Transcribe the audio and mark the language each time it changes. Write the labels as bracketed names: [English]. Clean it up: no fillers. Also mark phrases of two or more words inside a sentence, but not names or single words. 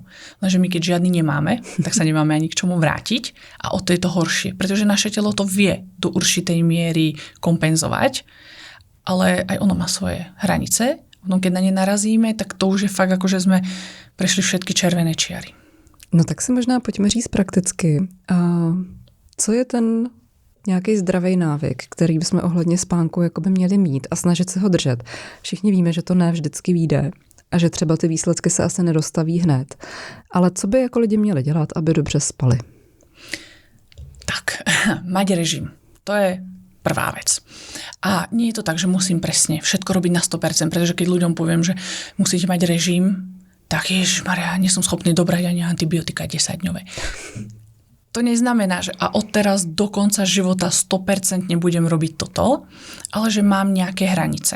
[Slovak] Lenže my keď žiadny nemáme, tak sa nemáme ani k čomu vrátiť a o to je to horšie. Pretože naše telo to vie do určitej miery kompenzovať, ale aj ono má svoje hranice. Potom keď na ne narazíme, tak to už je fakt ako, že sme prešli všetky červené čiary. [Czech] No tak si možná pojďme říct prakticky. Co je ten nějaký zdravý návyk, který bychom ohledně spánku jakoby měli mít a snažit se ho držet. Všichni víme, že to ne vždycky vyjde a že třeba ty výsledky se asi nedostaví hned. Ale co by jako lidi měli dělat, aby dobře spali? [Slovak] Tak, mať režim. To je prvá vec. A nie je to tak, že musím presne všetko robiť na 100%, pretože keď ľuďom poviem, že musíte mať režim, tak ježišmaria, nie som schopný dobrať ani antibiotika 10-dňové. To neznamená, že a odteraz do konca života 100% nebudem robiť toto, ale že mám nejaké hranice.